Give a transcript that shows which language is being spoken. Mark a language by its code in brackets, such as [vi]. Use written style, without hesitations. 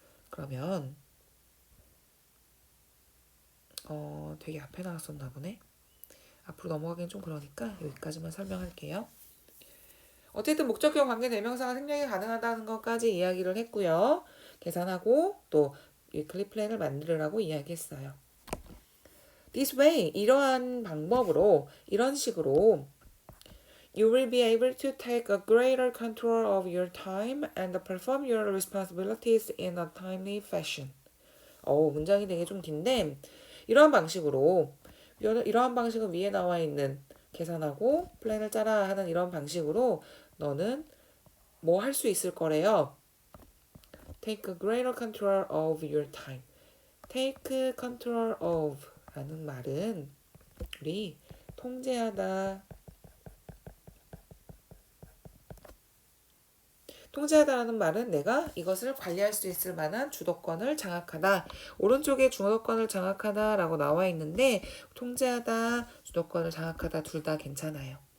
[ko] 그러면 되게 앞에 나왔었나 보네. 앞으로 넘어가긴 좀 그러니까 여기까지만 설명할게요. 어쨌든 목적격 관계 대명사가 생략이 가능하다는 것까지 이야기를 했고요. 계산하고 또 위클리 플랜을 만들으라고 이야기했어요. [en] This way, [ko] 이러한 방법으로, 이런 식으로 [en] You will be able to take a greater control of your time and perform your responsibilities in a timely fashion. [ko] 문장이 되게 좀 긴데 이러한 방식으로 이러한 방식은 위에 나와 있는 계산하고 플랜을 짜라 하는 이런 방식으로 너는 뭐 할 수 있을 거래요. [en] Take a greater control of your time. Take control of [ko] 라는 말은 우리 통제하다 통제하다라는 말은 내가 이것을 관리할 수 있을 만한 주도권을 장악하다. 오른쪽에 주도권을 장악하다라고 나와 있는데 통제하다, 주도권을 장악하다 둘 다 괜찮아요.